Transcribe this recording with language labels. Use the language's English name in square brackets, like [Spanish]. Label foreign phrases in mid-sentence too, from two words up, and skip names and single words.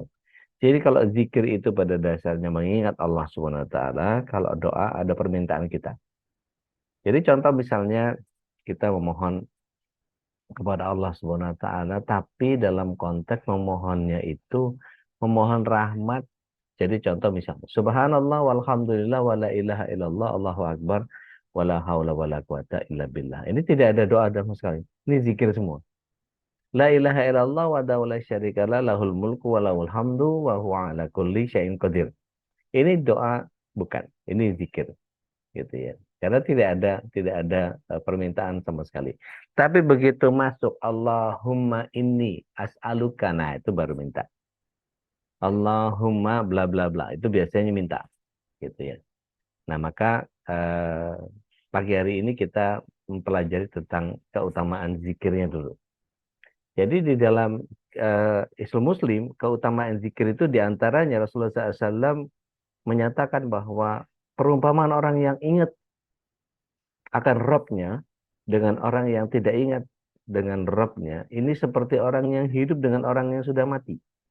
[Indonesian] Jadi kalau zikir itu pada dasarnya mengingat Allah [Arabic] سبحانه وتعالى, [Indonesian] kalau doa ada permintaan kita. Jadi contoh misalnya kita memohon kepada Allah [Arabic] سبحانه وتعالى, [Indonesian] tapi dalam konteks memohonnya itu memohon rahmat. Jadi contoh misalnya, [Arabic] سبحان الله والحمد لله ولا إله إلا الله الله أكبر ولا حول ولا قوة إلا بالله. [Indonesian] Ini tidak ada doa sama sekali. Ini zikir semua. [Arabic] لا إله إلا الله ولا شريك له له الملك وله الحمد وهو على كل شيء قدير. [Indonesian] Ini doa bukan, ini zikir, gitu ya. Karena tidak ada permintaan sama sekali. Tapi begitu masuk [Arabic] اللهم إني أسألك, [Indonesian] nah itu baru minta. Allahumma bla bla bla, itu biasanya minta. gitu ya. Nah, maka pagi hari ini kita mempelajari tentang keutamaan zikirnya dulu. Jadi di dalam Islam Muslim, keutamaan zikir itu diantaranya Rasulullah SAW menyatakan bahwa perumpamaan orang yang ingat akan Robnya dengan orang yang tidak ingat dengan Robnya, ini seperti orang yang hidup dengan orang yang sudah mati.